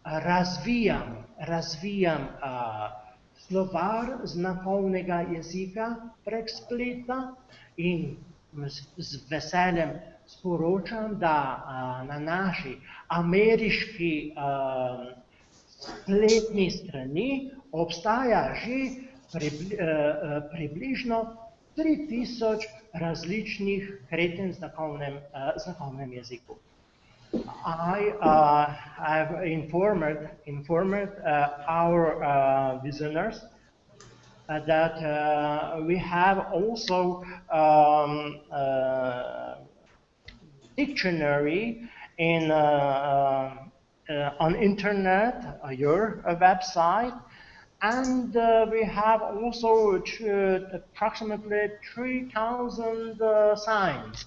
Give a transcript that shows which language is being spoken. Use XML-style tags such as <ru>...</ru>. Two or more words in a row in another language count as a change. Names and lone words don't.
<sl>razvijam slovar znakovnega jezika prek spleta in z veseljem sporočam, da na naši ameriški spletni strani obstaja že približno 3000 različnih kretenj znakovnem jeziku.</sl> <en>I've informed our listeners that we have also dictionary on internet, your website, and we have also approximately 3,000 signs.</en>